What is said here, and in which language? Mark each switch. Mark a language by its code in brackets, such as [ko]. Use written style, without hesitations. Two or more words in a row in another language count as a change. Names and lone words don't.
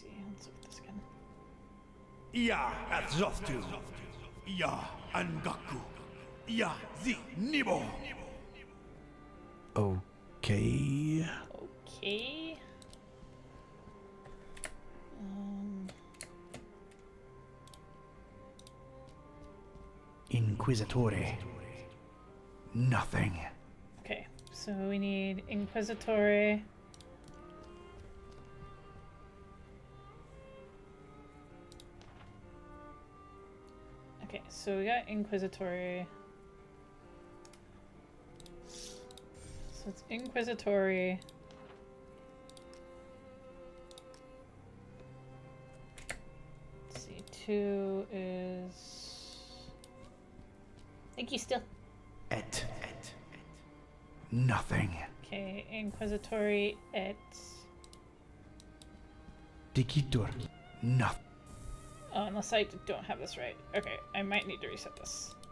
[en] Let's look at this again. Ya Atzoftu. Ya Angaku. Ya Zi Nibo. Okay. Okay. Inquisitore. Nothing. Okay, so we need Inquisitore. Okay, so we got Inquisitore. So it's Inquisitore. Let's see, 2 is... Thank you, still. Et. Nothing. Okay, Inquisitore et... Dicitur. Nothing. Oh, unless I don't have this right. Okay, I might need to reset this.